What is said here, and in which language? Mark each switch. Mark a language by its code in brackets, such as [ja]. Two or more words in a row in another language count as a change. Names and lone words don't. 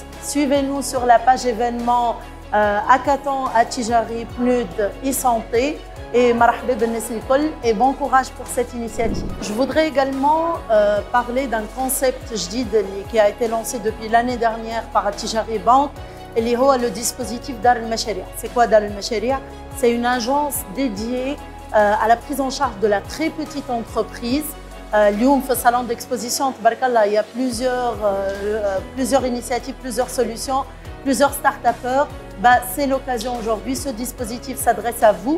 [fr] Suivez-nous sur la page événement Hackathon Attijari PNUD e-santé. Et [ar] مرحبا بالناس الكل [fr] et bon courage pour cette initiative. Je voudrais également parler d'un concept جديد qui a été lancé depuis l'année dernière par Attijari Bank, [ar] اللي هو [fr] le dispositif Dar el-Mashari'a. C'est quoi Dar el-Mashari'a? C'est une agence dédiée à la prise en charge de la très petite entreprise. [ar] اليوم في [fr] salon d'exposition, tabarakallah, il y a plusieurs initiatives, plusieurs solutions, plusieurs start-upers. C'est l'occasion aujourd'hui, ce dispositif s'adresse à vous.